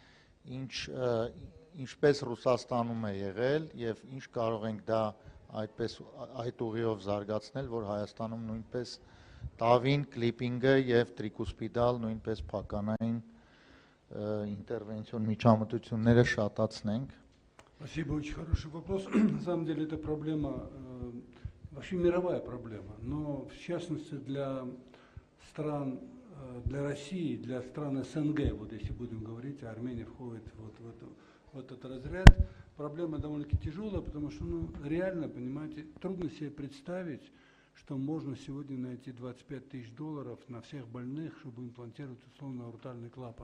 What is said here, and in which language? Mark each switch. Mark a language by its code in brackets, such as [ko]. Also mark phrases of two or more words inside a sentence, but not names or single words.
[hy] Ինչպես Ռուսաստանում է եղել եւ ինչ կարող ենք դա այդ ուղիով զարգացնել, որ Հայաստանում նույնպես տավին, կլիպինգը եւ տրիկուսպիդալ նույնպես փականային интервенцион միջամտությունները շատացնենք. [ru] Спасибо, очень хороший вопрос. На самом деле это проблема, вообще мировая проблема, но в частности для стран, для России, для стран СНГ, вот если будем говорить, Армения входит в этот разряд, проблема довольно-таки тяжелая, потому что, реально, понимаете, трудно себе представить, что можно сегодня найти $25 000 на всех больных, чтобы имплантировать условно аортальный клапан.